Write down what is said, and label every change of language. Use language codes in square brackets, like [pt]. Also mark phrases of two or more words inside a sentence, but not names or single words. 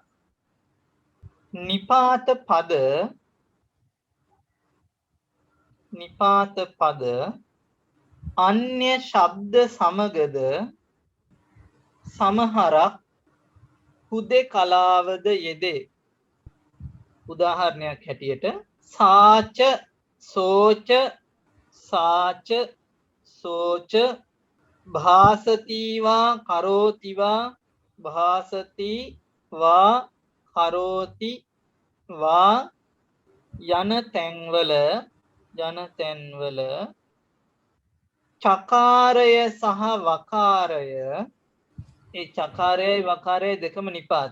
[si] නිපාත පද අන්‍ය ශබ්ද සමගද සමහරක් හුදෙකලාවද යෙදේ. උදාහරණයක් හැටියට [pi] සාච සෝච සාච සෝච භාසතිවා කරෝතිවා භාසතිවා කරෝතිවා [si] යන තැන්වල චකාරය සහ වකාරය. ඒ චකාරයයි වකාරයයි දෙකම නිපාත.